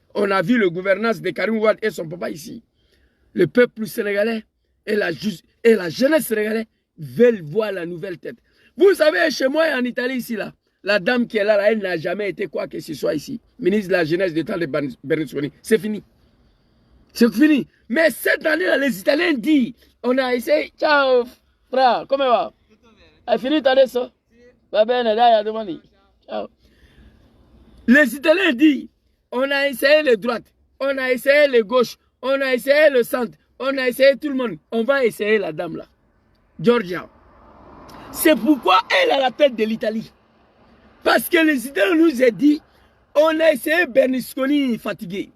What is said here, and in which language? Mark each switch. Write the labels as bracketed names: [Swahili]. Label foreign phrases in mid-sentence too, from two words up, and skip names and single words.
[French] On a vu le gouvernance de Karim Wade et son papa ici. Le peuple sénégalais et la jeunesse sénégalaise veulent voir la nouvelle tête. Vous savez, chez moi en Italie, ici, là, la dame qui est là, elle n'a jamais été quoi que ce soit ici. Ministre de la jeunesse du temps de Berlusconi. C'est fini. C'est fini. Mais cette année-là, les Italiens disent, on a essayé, ciao, frère, comment va? [Italian] Hai finito adesso? Va bene, dai, a domani. Ciao. [French] Les Italiens disent, on a essayé les droites, on a essayé les gauches, on a essayé le centre, on a essayé tout le monde. On va essayer la dame là, Giorgia. C'est pourquoi elle a la tête de l'Italie. Parce que les Italiens nous ont dit, on a essayé Berlusconi fatigué.